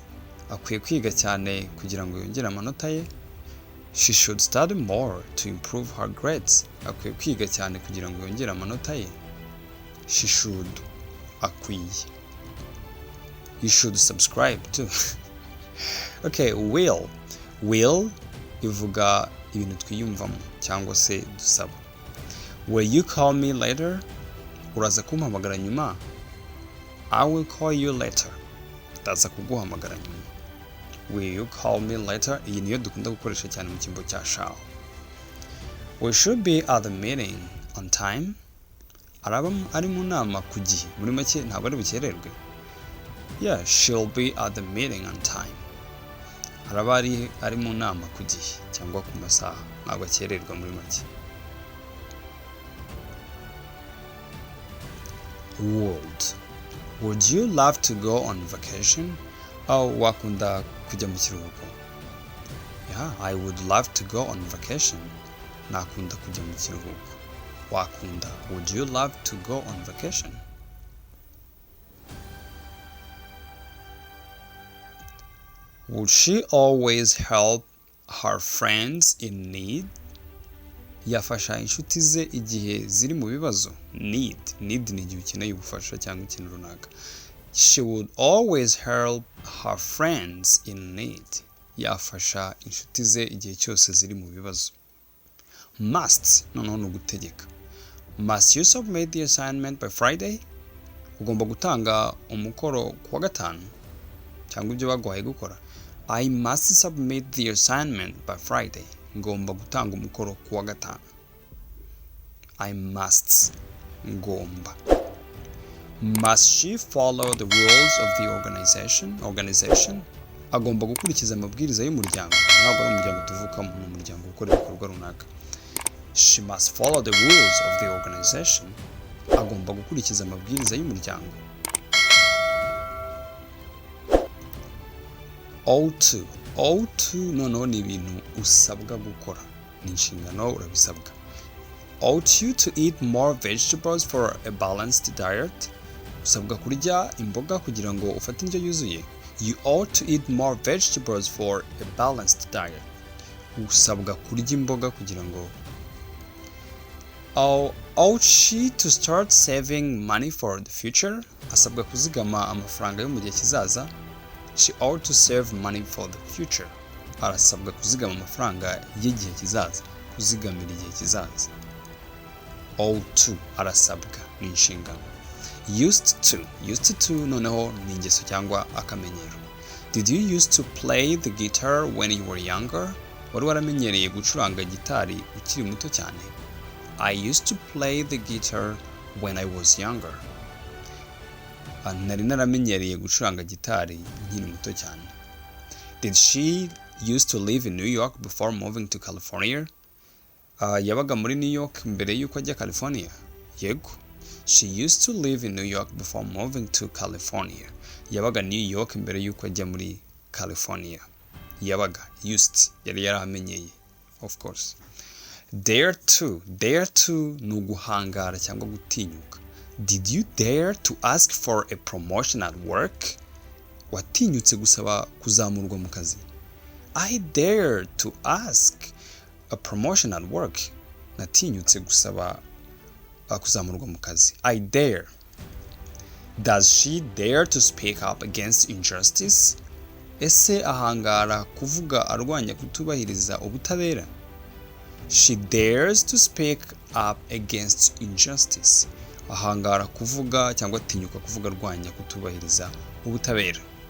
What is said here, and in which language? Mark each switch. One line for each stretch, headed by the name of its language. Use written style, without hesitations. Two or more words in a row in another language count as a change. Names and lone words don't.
Kinyarwanda: Akwiye kwiga cyane kugira ngo yongere amanota ye.
English: She should study more to improve her grades.
Kinyarwanda: Akwiye kwiga cyane kugira ngo yongere amanota ye.
English: She should.
Kinyarwanda: Akwiye.
English: You should subscribe too. Okay, will.
Kinyarwanda: Will ivuga ibintu twiyumvamo cyangwa se dusaba.
English: Will you call me later?
Kinyarwanda: Uraza kumpamagara nyuma?
English: I will call you later.
Kinyarwanda: ndaza kuguhamagara nyuma.
English: Will you call me later?
Kinyarwanda: Iyi niyo dukunda gukoresha cyane mu cyimbo cya shall.
English: We should be at the meeting on time.
Kinyarwanda: Araba ari mu nama ku gihe, muri make ntabwo ari bukererwe.
English: Yeah, she'll be at the meeting on time.
Kinyarwanda: Araba ari mu nama ku gihe cyangwa ku masaha, ntabwo akererwa muri make.
English: Would you love to go on vacation?
Kinyarwanda: Wakunda kujya mu kiruhuko?
English: Yeah, I would love to go on vacation.
Kinyarwanda: Nakunda kujya mu kiruhuko. Wakunda.
English: Would you love to go on vacation? Would she always help her friends in need?
Kinyarwanda: Yafasha inshuti ze igihe ziri mu bibazo. Need ni igihe ukeneye ubufasha cyangwa ikintu runaka.
English: She would always help her friends in need.
Kinyarwanda: Yafasha inshuti ze igihe cyose ziri mu bibazo. Must noneho ni ugutegeka.
English: Must you submit the assignment by Friday?
Kinyarwanda: Ugomba gutanga umukoro kuwa gatanu cyangwa ibyo baguhaye gukora.
English: I must submit the assignment by Friday.
Kinyarwanda: Ngomba gutanga umukoro kuwa gatanu.
English: I must.
Kinyarwanda: Ngomba.
English: Must she follow the rules of the organization?
Kinyarwanda: Agomba gukurikiza amabwiriza y'umuryango. Ntabwo ari umuryango tuvukamo, ni umuryango ukora ibikorwa runaka.
English: She must follow the rules of the organization.
Kinyarwanda: Agomba gukurikiza amabwiriza y'umuryango.
English: Ought to
Kinyarwanda: noneho ni ibintu usabwa gukora, ni inshingano urabisabwa.
English: Ought you to eat more vegetables for a balanced diet?
Kinyarwanda: Usabwa kurya imboga kugira ngo ufate indyo yuzuye.
English: You ought to eat more vegetables for a balanced diet.
Kinyarwanda: Usabwa kurya imboga kugira ngo.
English: Ought she to start saving money for the future?
Kinyarwanda: Asabwa kuzigama amafaranga yo mu gihe kizaza.
English: She ought to save money for the future.
Kinyarwanda: Arasabwa kuzigama amafaranga y'igihe kizaza, kuzigamira igihe kizaza.
English: Ought to
Kinyarwanda: arasabwa ni inshingano.
English: Used to
Kinyarwanda: noneho ni ingeso cyangwa akamenyero.
English: Did you used to play the guitar when you were younger?
Kinyarwanda: Wari waramenyereye gucuranga gitari ukiri muto cyane?
English: I used to play the guitar when I was younger.
Kinyarwanda: Nari naramenyereye gucuranga gitari nkiri muto cyane.
English: Did she used to live in New York before moving to California?
Kinyarwanda: Yabaga muri New York mbere yuko ajya California? Yego.
English: She used to live in New York before moving to California.
Kinyarwanda: Yabaga New York mbere yuko ajya muri California. Yabaga used yari yarahamenyeye,
English: of course. Dare to
Kinyarwanda: ni uguhangara cyangwa gutinyuka.
English: Did you dare to ask for a promotion at work?
Kinyarwanda: Watinyutse gusaba kuzamurwa mu kazi.
English: I dare to ask a promotion at work.
Kinyarwanda: Natinyutse gusaba kuzamurwa mu kazi.
English: I dare. Does she dare to speak up against injustice?
Kinyarwanda: Ese ahangara kuvuga arwanya kutubahiriza ubutabera?
English: She dares to speak up against injustice.
Kinyarwanda: Ahangara kuvuga cyangwa atinyuka kuvuga arwanya kutubahiriza ubutabera.